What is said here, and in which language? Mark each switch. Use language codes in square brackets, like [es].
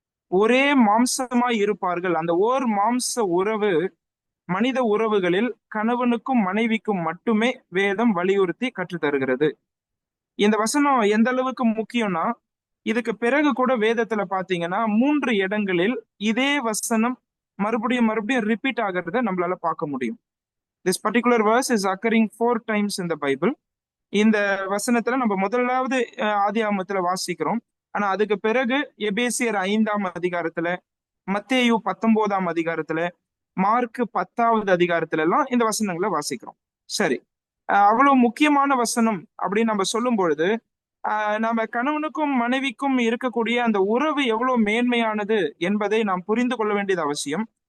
[ta] ஒரே மாம்சமாய் இருப்பார்கள். அந்த ஓர் மாம்ச உறவு மனித உறவுகளில் கணவனுக்கும் மனைவிக்கும் மட்டுமே வேதம் வலியுறுத்தி கற்றுத்தருகிறது. இந்த வசனம் எந்த அளவுக்கு முக்கியம்னா, இதுக்கு பிறகு கூட வேதத்துல பாத்தீங்கன்னா 3 இடங்களில் இதே வசனம் மறுபடியும் ரிப்பீட் ஆகிறத நம்மளால பார்க்க முடியும். [en] This particular verse is occurring 4 times in the Bible. [ta] இந்த வசனத்துல நம்ம முதலாவது ஆதியாகமத்துல வாசிக்கிறோம். ஆனா அதுக்கு பிறகு எபேசியர் 5ஆம் அதிகாரத்துல, மத்தேயு 19ஆம் அதிகாரத்துல, மார்க் 10வது அதிகாரத்துல எல்லாம் இந்த வசனங்களை வாசிக்கிறோம். சரி, அவ்வளவு முக்கியமான வசனம் அப்படின்னு நம்ம சொல்லும் பொழுது நம்ம கணவனுக்கும் மனைவிக்கும் இருக்கக்கூடிய அந்த உறவு எவ்வளவு மேன்மையானது என்பதை நாம் புரிந்து கொள்ள வேண்டியது அவசியம்.